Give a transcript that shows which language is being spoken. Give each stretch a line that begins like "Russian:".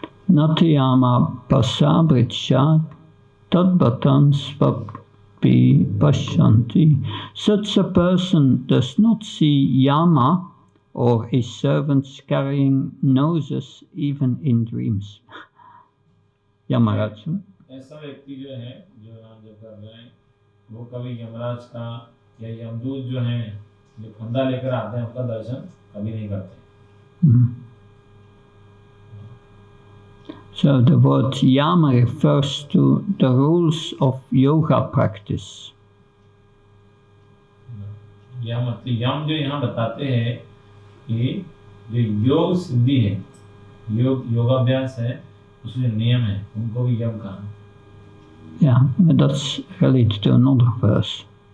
Sanskrit: Natiyama pasabritcha tadbatan svapi pashanti.
English: Such a person does not see yama or his servants carrying noses even in dreams. Yamaraj.
Hindi: ऐसा व्यक्ति जो है जो नाम जप कर रहे हैं वो कभी यमराज का या यमदूत जो हैं जो फंदा लेकर आते हैं उनका दर्शन कभी नहीं करते.
English: So the word yama refers to the rules of yoga practice.
Hindi: यम जो यहाँ बताते हैं कि जो योग सिद्धि है योगाभ्यास है उसमें नियम है उनको भी यम कहा.
English: Yeah, but that's related to another verse.